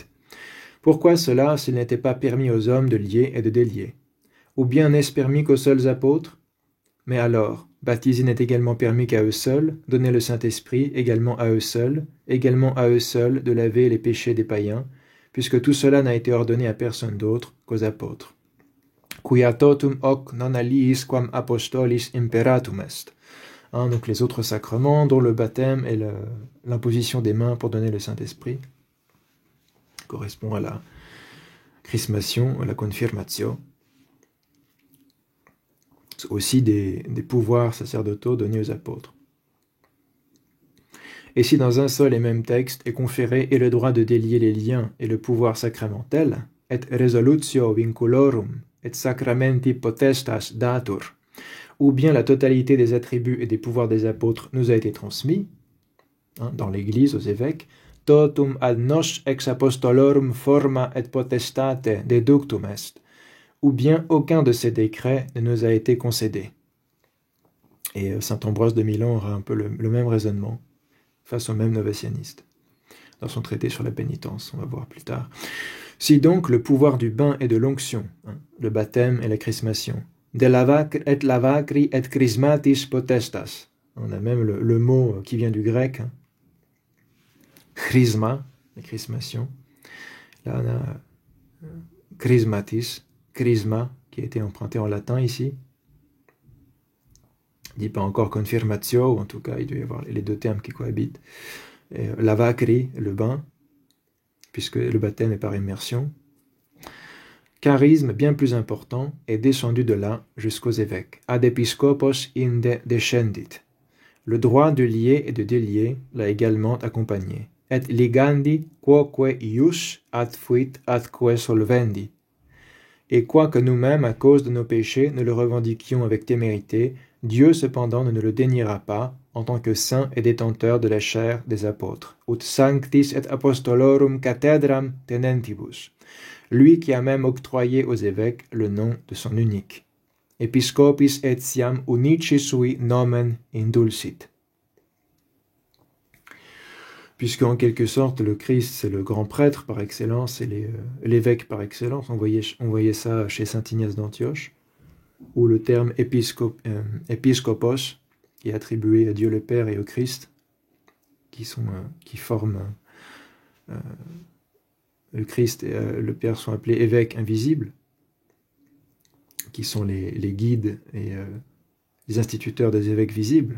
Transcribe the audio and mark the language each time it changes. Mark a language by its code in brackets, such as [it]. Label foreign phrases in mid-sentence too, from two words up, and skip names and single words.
[fr] Pourquoi cela s'il n'était pas permis aux hommes de lier et de délier? Ou bien n'est-ce permis qu'aux seuls apôtres? Mais alors, baptiser n'est également permis qu'à eux seuls, donner le Saint-Esprit également à eux seuls de laver les péchés des païens, puisque tout cela n'a été ordonné à personne d'autre qu'aux apôtres. [la] Quia totum hoc non aliis quam apostolis imperatum est. [fr] Donc les autres sacrements, dont le baptême et l'imposition des mains pour donner le Saint-Esprit, correspond à la chrismation, à la confirmatio. C'est aussi des pouvoirs sacerdotaux donnés aux apôtres. Et si dans un seul et même texte est conféré et le droit de délier les liens et le pouvoir sacramentel, [la] et resolutio vinculorum, et sacramenti potestas datur, [fr] ou bien la totalité des attributs et des pouvoirs des apôtres nous a été transmis, dans l'Église, aux évêques, [la] totum ad nos ex apostolorum forma et potestate deductum est, [fr] ou bien aucun de ces décrets ne nous a été concédé. Et saint Ambroise de Milan aura un peu le même raisonnement face aux mêmes novationnistes, dans son traité sur la pénitence, on va voir plus tard. Si donc le pouvoir du bain et de l'onction, le baptême et la chrismation, [la] de lavacri et chrismatis potestas, [fr] on a même le mot qui vient du grec, chrisma, la chrismation, là on a chrismatis, chrisma, qui a été emprunté en latin ici, il dit pas encore confirmatio, ou en tout cas il doit y avoir les deux termes qui cohabitent, et lavacri, le bain, puisque le baptême est par immersion. Charisme bien plus important est descendu de là jusqu'aux évêques. [la] Ad episcopos inde descendit. [fr] Le droit de lier et de délier l'a également accompagné. [la] Et ligandi quoque ius ad fuit atque solvendi. [fr] Et quoique nous-mêmes, à cause de nos péchés, nous le revendiquions avec témérité, Dieu cependant ne nous le déniera pas, en tant que saint et détenteur de la chair des apôtres. [la] Ut sanctis et apostolorum cathedram tenentibus. [fr] Lui qui a même octroyé aux évêques le nom de son unique. [la] Episcopis etiam unici sui nomen indulcit. [fr] Puisque en quelque sorte le Christ c'est le grand prêtre par excellence et l'évêque par excellence, on voyait ça chez saint Ignace d'Antioche, où le terme épiscopos est attribué à Dieu le Père et au Christ, qui forment le Christ et le Père sont appelés évêques invisibles, qui sont les guides et les instituteurs des évêques visibles.